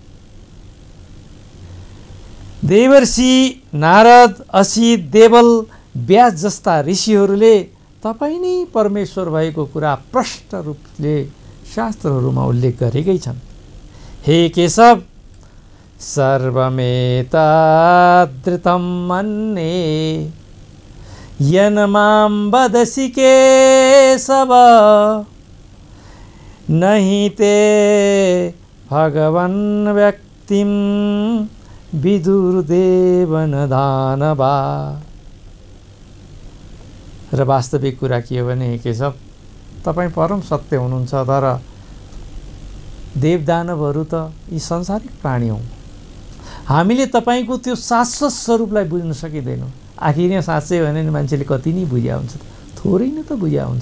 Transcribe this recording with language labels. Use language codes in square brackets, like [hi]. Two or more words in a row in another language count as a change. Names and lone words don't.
[ne] देवर्षि नारद, असित, देवल, व्यास जस्ता ऋषिहरूले तपाईँ नै परमेश्वर भएको कुरा प्रष्ट रूपले शास्त्रहरूमा उल्लेख गरेकै छन्। [sa] हे केशव, सर्वमेतद्धृतं मन्ये येन मां वदसि केशव नहि ते भगवन् व्यक्तिं विदुर्देव न दानवा। [ne] र वास्तविक कुरा के हो भने केशव, तपाईँ परम सत्य हुनुहुन्छ, तर देवदानवहरू त यी संसारिक प्राणी हौँ। हामीले तपाईँको त्यो शाश्वत स्वरूपलाई बुझ्न सकिँदैनौँ। आखिर यहाँ साँच्चै भने मान्छेले कति नै बुझ्या हुन्छ, थोरै नै त बुझ्या हुन्छ।